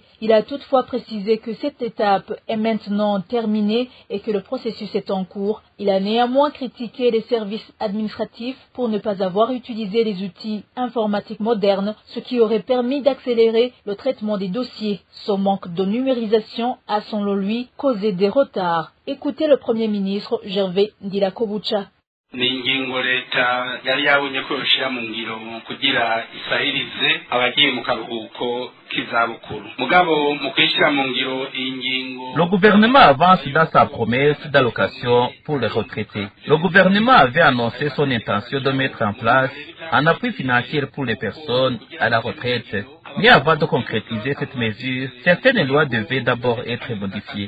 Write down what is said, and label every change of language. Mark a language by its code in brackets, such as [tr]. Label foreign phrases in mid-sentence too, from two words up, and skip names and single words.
[fr] Il a toutefois précisé que cette étape est maintenant terminée et que le processus est en cours. Il a néanmoins critiqué les services administratifs pour ne pas avoir utilisé les outils informatiques modernes, ce qui aurait permis d'accélérer le traitement des dossiers. Ce manque de numérisation a, selon lui, causé des retards. Écoutez le Premier ministre Gervais Ndirakobucha. [rn] ni ingingo leta yari yabonye ko yoshira mu ngiro kugira isahirize abagiye mu karuhuko k'izabukuru mugabo mu kwishira mu ngiro ingingo. [fr] Le gouvernement avance dans sa promesse d'allocation pour les retraités. Le gouvernement avait annoncé son intention de mettre en place un appui financier pour les personnes à la retraite. Mais avant de concrétiser cette mesure, certaines lois devaient d'abord être modifiées.